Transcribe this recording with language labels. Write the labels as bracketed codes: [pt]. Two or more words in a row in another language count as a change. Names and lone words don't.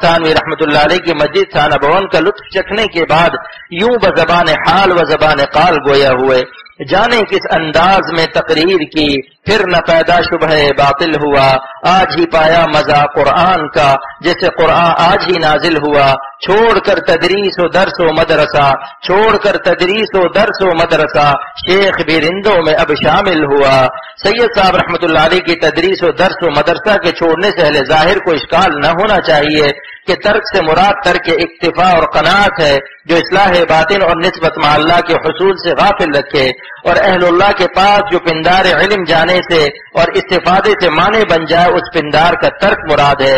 [ur] تھانوی رحمۃ اللہ علیہ کی مسجد تھانہ بھون کا لطف چکھنے کے بعد یوں بزبان حال و زبان قال گویا ہوئے، جانے کس انداز میں تقریر کی، پھر نہ پیدا شبہ باطل ہوا، آج ہی پایا مزہ قرآن کا جیسے قرآن آج ہی نازل ہوا، چھوڑ کر تدریس و درس و مدرسہ، چھوڑ کر تدریس و درس و مدرسہ، شیخ بھی رندوں میں اب شامل ہوا۔ سید صاحب رحمۃ اللہ علیہ کی تدریس و درس و مدرسہ کے چھوڑنے سے اہل ظاہر کو اشکال نہ ہونا چاہیے کہ ترک سے مراد ترک اکتفا اور قناعت ہے، جو اصلاح باطن اور نسبت مع اللہ کے حصول سے غافل رکھے، اور اہل اللہ کے پاس جو پندار علم جانے سے اور استفادے سے معنی بن جائے اس پندار کا ترک مراد ہے۔